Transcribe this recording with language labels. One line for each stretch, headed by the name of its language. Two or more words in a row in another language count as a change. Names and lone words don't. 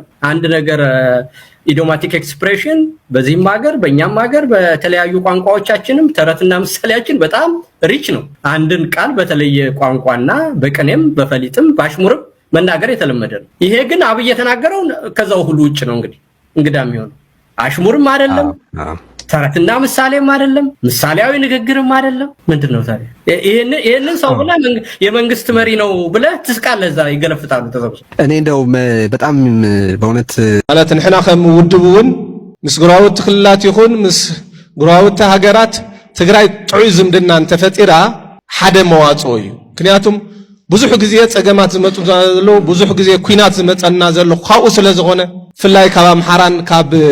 Amharic: አንድ ነገር
English: idiomatic expression
Amharic: በዚህም ሀገር በእኛም ሀገር በተለያዩ ቋንቋዎቻችንም ተረትና ምሳሌያችን በጣም ሪች ነው። አንድን ቃል በተለየ ቋንቋና በቅኔም በፈሊጥም ባሽሙርም መናገር የተለመደ ነው። ይሄ ግን አብይ የተናገረው ከዛው ሁሉ ውጭ ነው። እንግዲህ እንግዳም ይሆን አሽሙርም አይደለም፣ ተረትና ምሳሌም አይደለም፣ ምሳሌያዊ ንግግርም አይደለም። ምንድነው ታዲያ? ይሄንን ሰው ብለ የመንግስት መሪ ነው ብለ ትስቃለህ። እዛ ይገለፍታሉ ተሰብስበው። እኔ እንደው በጣም በእውነት
Tigrinya: ማለት ንሕና ከም ውድቡን ምስ ጉራውት ክልላት ይኹን ምስ ጉራውት ሃገራት ትግራይ ጥዑይ ዝምድና እንተፈጢራ ሓደ መዋጽኦ እዩ። ምክንያቱም ብዙሕ ግዜ ፀገማት ዝመጹ ዘሎ ብዙሕ ግዜ ኩናት ዝመጸና ዘሎ ካብኡ ስለ ዝኾነ ፍላይ ካብ ኣምሓራን ካብ